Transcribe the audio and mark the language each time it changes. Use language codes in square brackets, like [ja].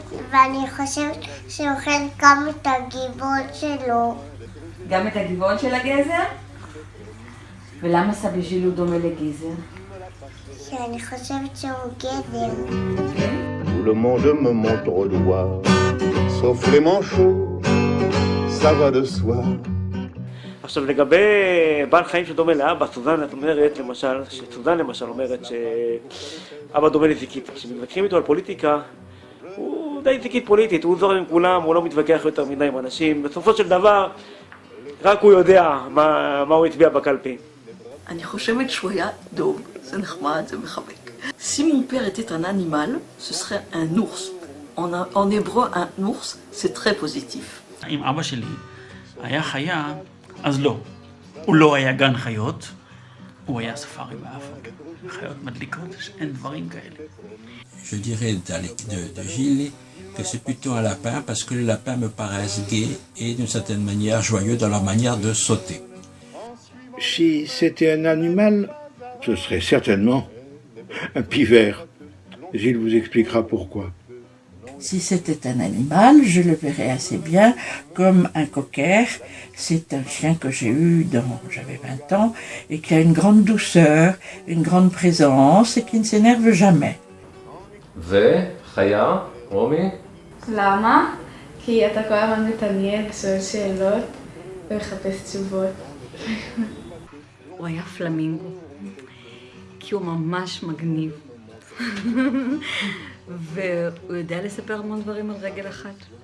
[he] ואני חושבת שהוא אוכל גם את הגיבון שלו. גם את הגבעון של הגזר? ולמה סבא ז'יל הוא דומה לגזר? שאני חושבת שהוא גזר. [fr] Tout le monde me montre au doigt, sauf les manchots, ça va de soi. [he] עכשיו לגבי בעל חיים שדומה לאבא, סוזן אומרת למשל, אומרת שאבא דומה לזיקית. כשמתווכחים איתו על פוליטיקה, הוא די זיקית פוליטית, הוא זורם עם כולם, הוא לא מתווכח יותר מדי עם אנשים. בסופו של דבר, רק הוא יודע מה הוא הצביע בקלפי. אני חושבת שהוא היה דוב, זה נחמד, זה מחבק. [fr] Si mon père était un animal, ce serait un ours. En hébreu, un ours, c'est très positif. [he] אם אבא שלי היה חיה, אז לא. הוא לא היה גן חיות, הוא היה ספארי באפריקה. חיות מדליקות, אין דברים כאלה. [fr] Je dirais de Gilles que c'est plutôt un lapin parce que les lapins me paraissent gais et d'une certaine manière joyeux dans leur manière de sauter. Si c'était un animal, ce serait certainement un pivert. Gilles vous expliquera pourquoi. Si c'était un animal, je le verrais assez bien comme un cocker. C'est un chien que j'ai eu j'avais 20 ans et qui a une grande douceur, une grande présence et qui ne s'énerve jamais. [he] וחיה, רומי? למה? כי אתה כל הזמן מתעניין, שואל שאלות ומחפש תשובות. הוא היה פלמינגו, כי הוא ממש מגניב. והוא יודע לספר המון דברים על רגל אחת.